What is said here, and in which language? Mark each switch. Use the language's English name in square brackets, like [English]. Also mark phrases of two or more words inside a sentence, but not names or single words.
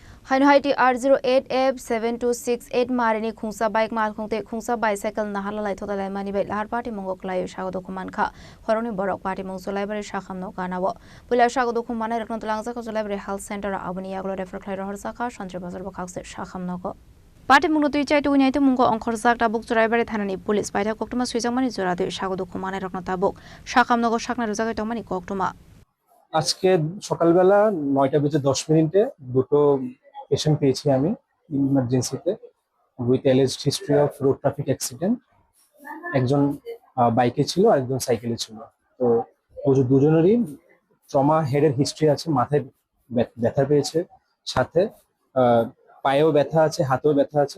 [Kok Borok] Haiti R08F7268 Marini Khungsa bike mal khungte Khungsa bicycle nahala lai thota lai mani bai lahar party mongok lai shagodo khuman kha horoni borok party mong solai bari shakham no kanawo pula shagodo khumane rakno tulangza ko solai bari [English] health center [Kok Borok] abuni yaglo refer khlai rohar saka shantri bazar bakhak se shakham no ko party mongno tui chai tu nyai tu mongko ongkhor jak tabuk chorai bari thanani police paitha koktuma suijang mani jora de shagodo khumane rakno tabuk shakham no ko shakna rojagai tongmani koktuma [Bangla] আজকে সকালবেলা 9:10 দুটো পেশেন্ট পেয়েছি আমি ইমার্জেন্সিতে [English] with alleged history of road traffic accident. [Bangla] একজন বাইকে ছিল আর একজন সাইকেলে ছিল। তো দুজনেরই ট্রমা হেডের হিস্ট্রি আছে, মাথায় ব্যথা পেয়েছে, সাথে পায়েও ব্যথা আছে, হাতেও ব্যথা আছে।